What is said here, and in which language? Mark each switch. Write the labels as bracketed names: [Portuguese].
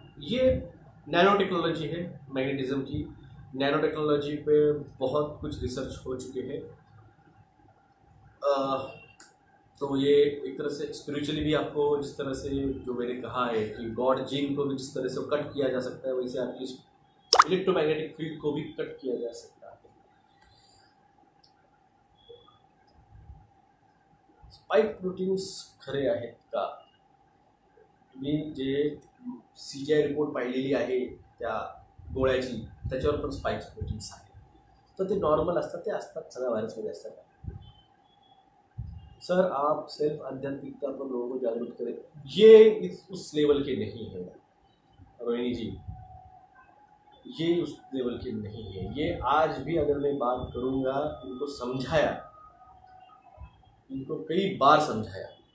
[Hindi] ये nano technology है magnetism की, नैनो टेक्नोलॉजी पे बहुत कुछ रिसर्च हो चुके हैं। तो ये एक तरह से स्पिरिचुअली भी आपको, जिस तरह से जो मैंने कहा है कि गॉड जीन को भी जिस तरह से कट किया जा सकता है, वैसे आपकी इलेक्ट्रोमैग्नेटिक फील्ड को भी कट किया जा सकता है। [Marathi] स्पाइक प्रोटीन्स खरे आहेत का? मी जे CGI रिपोर्ट पाहिलेली आहे त्या गोळ्याची, त्याच्यावर पण स्पाइक्स प्रोटीन्स आहे, तर ते नॉर्मल असतात, ते असतात सगळ्या व्हायरसमध्ये असतात। [Hindi] सर आप सिर्फ आध्यात्मिकता पर लोगों को जागरूक करें, ये उस लेवल के नहीं है। रोहिणी जी, ये उस लेवल के नहीं है। ये आज भी अगर मैं बात करूँगा, इनको समझाया, इनको कई बार समझाया।